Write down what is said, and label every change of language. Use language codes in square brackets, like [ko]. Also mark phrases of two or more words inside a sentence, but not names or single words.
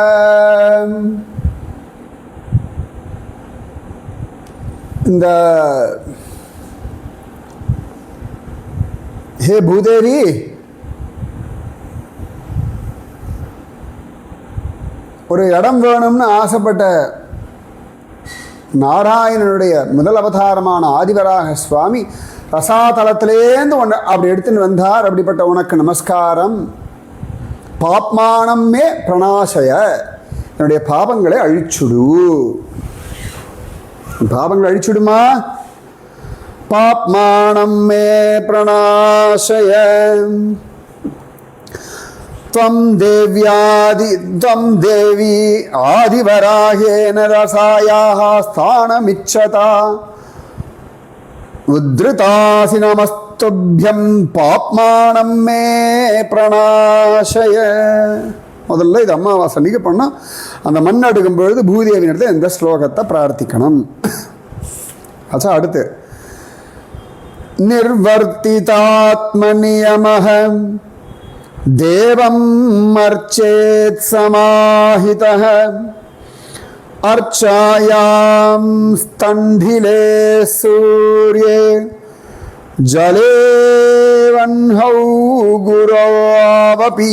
[ta] இந்த ஹே பூதேவி, ஒரு இடம் வேணும்னு ஆசைப்பட்ட நாராயணனுடைய முதல் அவதாரமான ஆதிவராக சுவாமி ரசாதலத்திலேருந்து ஒன்று அப்படி எடுத்துன்னு வந்தார். அப்படிப்பட்ட உனக்கு நமஸ்காரம். [sa] पाप्मानं मे प्रणाशय, [ta] என்னுடைய பாபங்களை அழிச்சுடு. பாபங்களை அழிச்சுடுமா. [sa] पाप्मानं मे प्रणाशय. त्वं देवी आदिवराहेन रसायाः स्थानमिच्छता उद्धृतासि नमस्तुभ्यं पाप्मानं मे प्रणाशय. [ta] முதல்ல இது அமாவாசை அன்னைக்கு பண்ணால் அந்த மண் எடுக்கும் பொழுது பூதேவி இடத்துல இந்த ஸ்லோகத்தை பிரார்த்திக்கணும். ஆச்சா, அடுத்து [sa] निर्वर्तितात्मनियमः देवम् अर्चेत् समाहितः अर्चायां स्थण्डिले सूर्ये जले वह्नौ गुरावपि.